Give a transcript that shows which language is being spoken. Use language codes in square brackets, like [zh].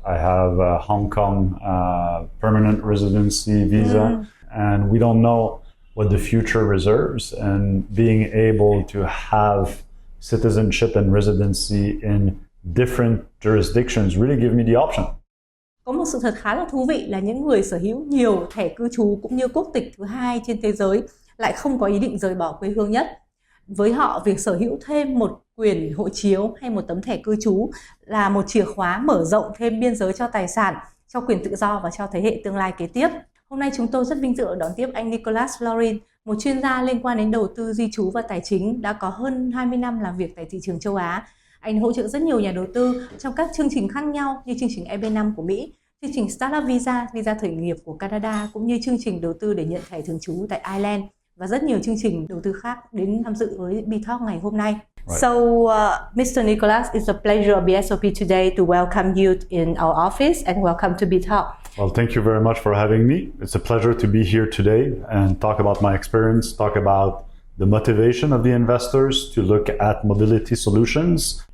[en] I have a Hong Kong permanent residency visa, and we don't know what the future reserves. And being able to have citizenship and residency in different jurisdictions really give me the option. [vi] Có một sự thật khá là thú vị là những người sở hữu nhiều thẻ cư trú cũng như quốc tịch thứ hai trên thế giới lại không có ý định rời bỏ quê hương nhất. Với họ, việc sở hữu thêm một quyền hộ chiếu hay một tấm thẻ cư trú là một chìa khóa mở rộng thêm biên giới cho tài sản, cho quyền tự do và cho thế hệ tương lai kế tiếp. Hôm nay chúng tôi rất vinh dự đón tiếp anh Nicholas Florin, một chuyên gia liên quan đến đầu tư, di trú và tài chính, đã có hơn 20 năm làm việc tại thị trường châu Á. Anh hỗ trợ rất nhiều nhà đầu tư trong các chương trình khác nhau như chương trình EB5 của Mỹ, chương trình Startup Visa, visa khởi nghiệp của Canada, cũng như chương trình đầu tư để nhận thẻ thường trú tại Ireland và rất nhiều chương trình đầu tư khác đến tham dự với Btalk ngày hôm nay. [en] Right. So, Mr. Nicholas, it's a pleasure of BSOP today to welcome you in our office and welcome to Btalk. Well, thank you very much for having me. It's a pleasure to be here today and talk about my experience, talk about the motivation of the investors to look at mobility solutions.